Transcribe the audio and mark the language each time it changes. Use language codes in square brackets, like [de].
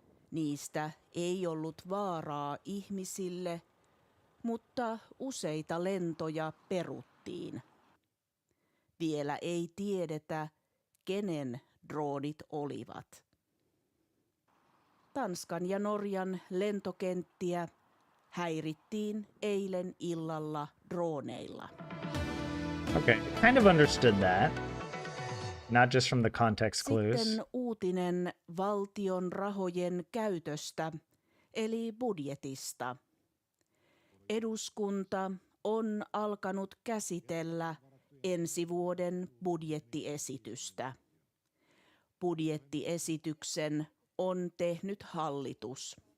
[fi] Niistä ei ollut vaaraa ihmisille, mutta useita lentoja peruttiin. Vielä ei tiedetä, kenen droonit olivat. Tanskan ja Norjan lentokenttiä häirittiin eilen illalla droneilla. [en] Okay, kind of understood that. Not just from the context clues. [fi] Sitten uutinen valtion rahojen käytöstä, eli budjetista. Eduskunta on alkanut käsitellä ensi vuoden budjettiesitystä. Budjettiesityksen on tehnyt hallitus.